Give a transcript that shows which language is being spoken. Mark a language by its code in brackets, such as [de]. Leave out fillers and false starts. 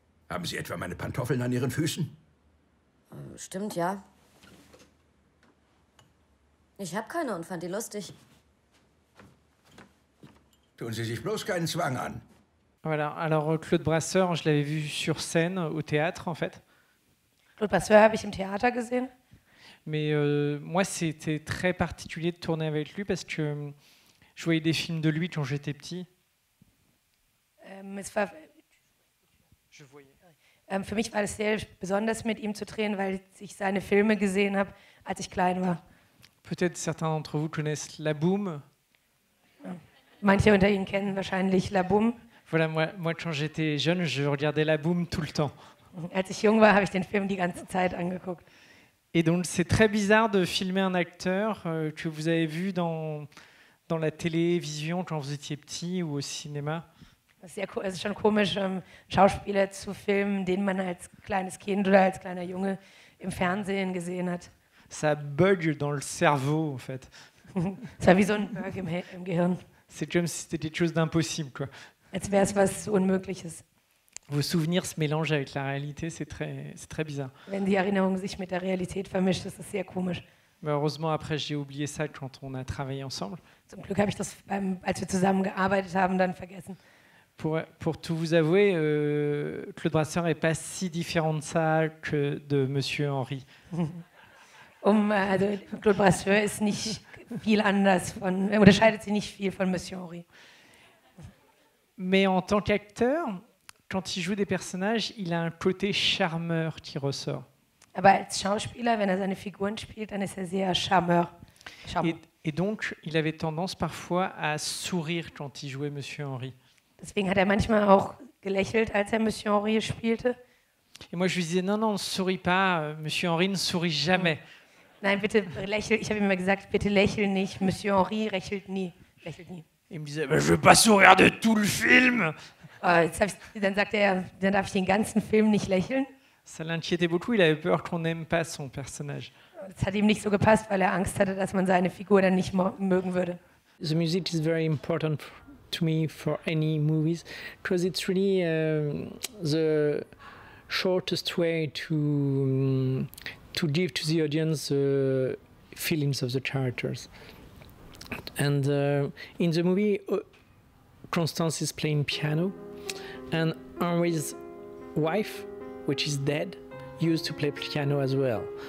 [de] Haben Sie etwa meine Pantoffeln an Ihren Füßen? Stimmt, ja. Ich habe keine und fand die lustig. Tun Sie sich bloß keinen Zwang an. [fr] Voilà. Alors Claude Brasseur, je l'avais vu sur scène au théâtre en fait. [de] Claude Brasseur habe ich im Theater gesehen. [fr] Mais moi, c'était très particulier de tourner avec lui parce que je voyais des films de lui quand j'étais petit. [de] Für mich war es sehr besonders, mit ihm zu drehen, weil ich seine Filme gesehen habe, als ich klein war. [fr] Peut-être certains d'entre vous connaissent La Boum. [de] Manche unter Ihnen kennen wahrscheinlich La Boum. [fr] Voilà, moi, quand j'étais jeune, je regardais La Boum tout le temps. [de] Als ich jung war, habe ich den Film die ganze Zeit angeguckt. [fr] Et donc, c'est très bizarre de filmer un acteur que vous avez vu dans la télévision quand vous étiez petit ou au cinéma. [de] Es ist schon komisch, Schauspieler zu filmen, den man als kleines Kind oder als kleiner Junge im Fernsehen gesehen hat. [fr] Ça bug dans le cerveau, en fait. [de] Es war wie so ein Bug im Gehirn. [fr] C'est comme si c'était quelque chose d'impossible, quoi. [de] Als wäre es was Unmögliches. [fr] Vos souvenirs se mélangent avec la réalité, c'est très bizarre. [de] Wenn die Erinnerung sich mit der Realität vermischt, ist das sehr komisch. [fr] Mais heureusement, après, j'ai oublié ça quand on a travaillé ensemble. [de] Zum Glück habe ich das, als wir zusammen gearbeitet haben, dann vergessen. [fr] Pour tout vous avouer, Claude Brasseur n'est pas si différent de ça que de Monsieur Henri. [de] Also Claude Brasseur ist nicht viel anders unterscheidet sich nicht viel von Monsieur Henri. [fr] Mais en tant qu'acteur, quand il joue des personnages, il a un côté charmeur qui ressort. [de] Aber als Schauspieler, wenn seine Figuren spielt, dann ist sehr charmeur. [fr] Et donc, il avait tendance parfois à sourire quand il jouait Monsieur Henri. [de] Deswegen hat manchmal auch gelächelt, als Monsieur Henri spielte. [fr] Et moi, je lui disais, non, non, ne souris pas, Monsieur Henri ne sourit jamais. [de] Nein, bitte lächel. Ich habe ihm immer gesagt, bitte lächel nicht. Monsieur Henri lächelt nie. Lächelt nie. [fr] Il me disait, je ne veux pas sourire de tout le film. [de] Dann sagt er, dann darf ich den ganzen Film nicht lächeln. [fr] Ça l'inquiétait beaucoup, il avait peur qu'on n'aime pas son personnage. [de] Das hat ihm nicht so gepasst, weil er Angst hatte, dass man seine Figur dann nicht mögen würde. [en] The music is very important to me for any movies because it's really the shortest way to give to the audience the feelings of the characters. And in the movie, Constance is playing piano, and Henri's wife, which is dead, used to play piano as well.